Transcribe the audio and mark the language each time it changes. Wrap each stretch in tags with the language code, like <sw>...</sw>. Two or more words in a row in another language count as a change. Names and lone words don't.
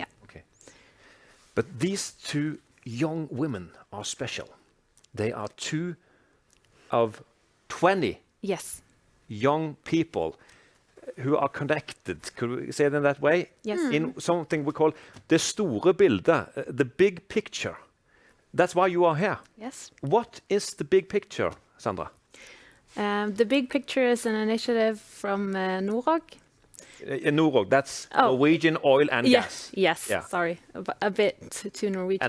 <en>Okay. But these two young women are special. They are 2 of 20 Yes. young people who are connected, could we say it in that way? Yes. In something we call</en> <no>det store bildet,</no> <en>the big picture. That's why you are here. Yes. What is the big picture, Sandra? The big picture is an initiative from Norway. Norway, that's Oh. Norwegian oil and gas. Yes. Yeah. Sorry, a bit too Norwegian.</en>